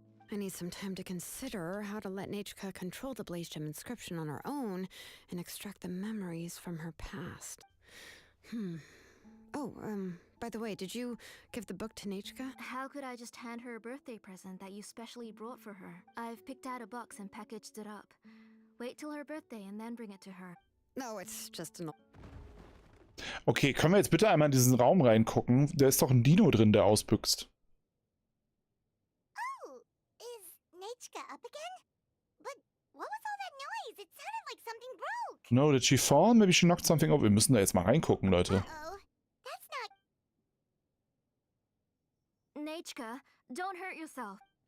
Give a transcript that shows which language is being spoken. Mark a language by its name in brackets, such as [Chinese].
[English] I need some time to consider how to let Nechka control the Blaze Gem inscription on her own and extract the memories from her past. Oh, by the way, did you give the book to Nechka? How could I just hand her a birthday present that you specially brought for her? I've picked out a box and packaged it up. Wait till her birthday and then bring it to her. No, it's just an... [German] Okay, können wir jetzt bitte einmal in diesen Raum reingucken? Da ist doch ein Dino drin, der ausbüchst. [English] Oh, is Nechka up again? But what was all that noise? It sounded like something broke. No, did she fall? Maybe she knocked something over. [German] Wir müssen da jetzt mal reingucken, Leute. [English] Uh-oh. That's not... Nechka, don't hurt yourself.